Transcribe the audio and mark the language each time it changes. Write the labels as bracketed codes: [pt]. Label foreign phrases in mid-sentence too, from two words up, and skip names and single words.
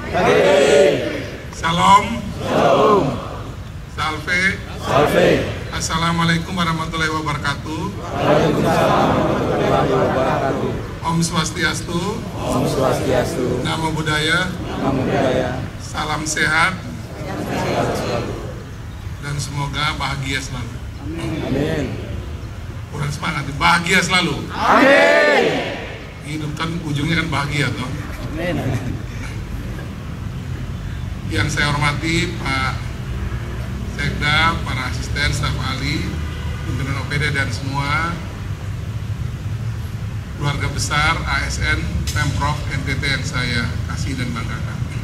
[id] Salam. Salve. [ar] السلام عليكم ورحمة الله وبركاته. [ban] Om Swastiastu. [pi] Namo Buddhaya. [id] Salam sehat. Dan semoga bahagia selalu. Amin. Kurang semangat, bahagia selalu. Amin. Hidup kan ujungnya kan bahagia toh. Amin. Yang saya hormati Pak Sekda, para asisten, staf ahli, pimpinan OPD dan semua keluarga besar ASN Pemprov NTT yang saya kasih dan banggakan.